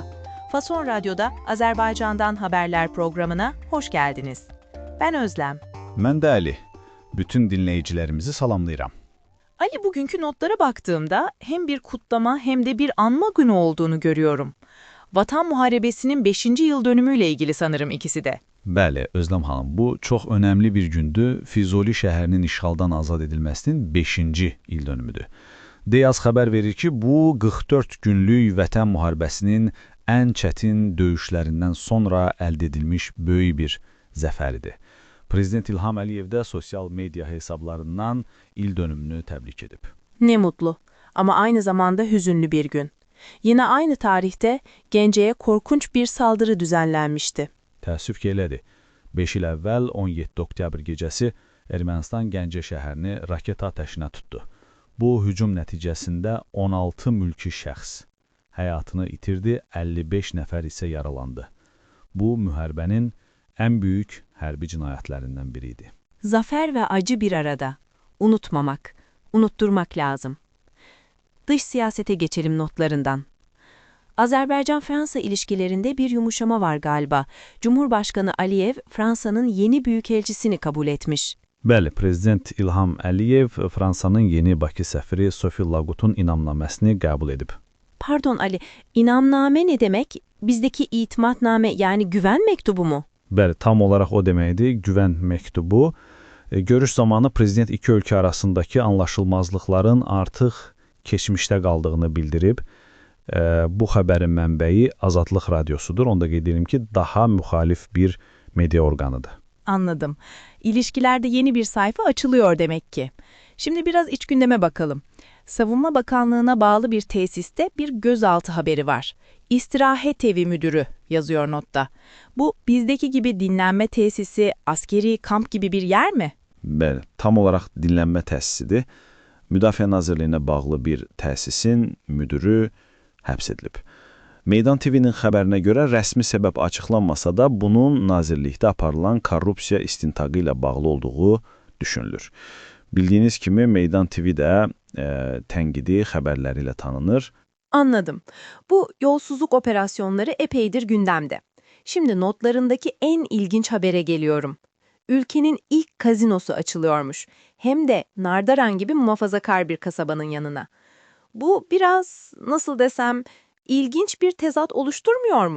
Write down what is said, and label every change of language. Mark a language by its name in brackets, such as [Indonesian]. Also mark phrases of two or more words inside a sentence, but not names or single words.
[Turkish] Fason Radyo'da Azerbaycan'dan haberler programına hoş geldiniz. Ben Özlem. [Azerbaijani] Mən də Ali. Bütün dinleyicilerimizi salamlayıram. [Turkish] Ali, bugünkü notlara baktığımda hem bir kutlama hem de bir anma günü olduğunu görüyorum. Vatan Muharebesi'nin 5. yıl dönümüyle ilgili sanırım ikisi de. [Azerbaijani] Bəli, Özlem xanım, bu çox önəmli bir gündür. Füzuli şəhərinin işğaldan azad edilməsinin 5-ci il dönümüdür. Deyaz xəbər verir ki, bu 44 günlük Vətən müharibəsinin ən çətin döyüşlərindən sonra əldə edilmiş böyük bir zəfəridir. Prezident İlham Əliyev də sosial media hesablarından il dönümünü təbrik edib. [Turkish] Ne mutlu ama aynı zamanda hüzünlü bir gün. Yine aynı tarihte Gence'ye korkunç bir saldırı düzenlenmişti. [Azerbaijani] Təəssüf ki, elədir. 5 il əvvəl 17 oktyabr gecəsi Ermənistan Gəncə şəhərini raket atəşinə tutdu. Bu hücum nəticəsində 16 mülki şəxs həyatını itirdi, 55 nəfər isə yaralandı. Bu, müharibənin ən böyük hərbi cinayətlərindən biri idi. [Turkish] Zafer ve acı bir arada. Unutmamak, unutturmak lazım. Dış siyasete geçelim notlarından. Azerbaycan-Fransa ilişkilerinde bir yumuşama var galiba. Cumhurbaşkanı Aliyev, Fransa'nın yeni büyükelçisini kabul etmiş. [Azerbaijani] Bəli, Prezident İlham Əliyev Fransanın yeni Bakı səfiri Sophie Lagut'un inamnaməsini qəbul edib. [Turkish] Pardon Ali, inamname ne demek? Bizdeki itimatname yani güven mektubu mu? [Azerbaijani] Bəli, tam olaraq o deməkdir, güvən məktubu. Görüş zamanı Prezident iki ölkə arasındakı anlaşılmazlıqların artıq keçmişdə qaldığını bildirib. Bu xəbərin mənbəyi Azadlıq Radyosudur. Onda qeyd edelim ki, daha müxalif bir media orqanıdır. [Turkish] Anladım. İlişkilerde yeni bir sayfa açılıyor demek ki. Şimdi biraz iç gündeme bakalım. Savunma Bakanlığı'na bağlı bir tesiste bir gözaltı haberi var. İstirahat Evi Müdürü yazıyor notta. Bu bizdeki gibi dinlenme tesisi, askeri kamp gibi bir yer mi? [Azerbaijani] Bəli, tam olaraq dinlənmə təsisidir. Müdafiə Nazirliyinə bağlı bir təsisin müdürü həbs edilib. Meydan TV-nin xəbərinə görə rəsmi səbəb açıqlanmasa da bunun nazirlikdə aparılan korrupsiya istintaqı ilə bağlı olduğu düşünülür. Bildiyiniz kimi Meydan TV də tənqidi xəbərləri ilə tanınır. [Turkish] Anladım. Bu yolsuzluk operasyonları epeydir gündemde. Şimdi notlarındaki en ilginç habere geliyorum. Ülkenin ilk kazinosu açılıyormuş. Hem de Nardaran gibi muhafazakar bir kasabanın yanına. Bu biraz, nasıl desem, ilginç bir tezat oluşturmuyor mu?